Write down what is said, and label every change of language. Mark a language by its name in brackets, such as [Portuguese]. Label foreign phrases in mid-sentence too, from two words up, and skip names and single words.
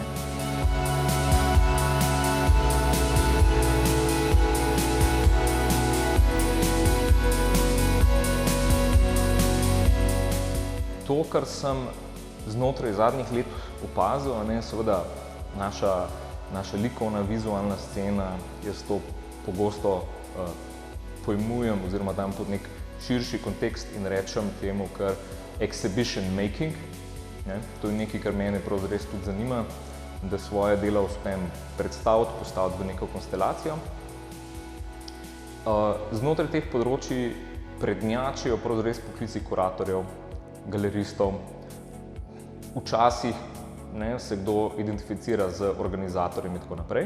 [Slovenian] To, kar sem znotraj zadnjih let opazil, seveda naša likovna, vizualna scena, jaz to pogosto pojmujem oziroma dam pod nek širši kontekst in rečem temu kar [English] exhibition making. [Slovenian] To je nekaj, kar mene prav res tudi zanima, da svoje dela uspem predstaviti, postaviti v neko konstelacijo. Znotraj teh področij prednjačijo prav res poklici kuratorjev, galeristov. Včasih se kdo identificira z organizatorjem in tako naprej.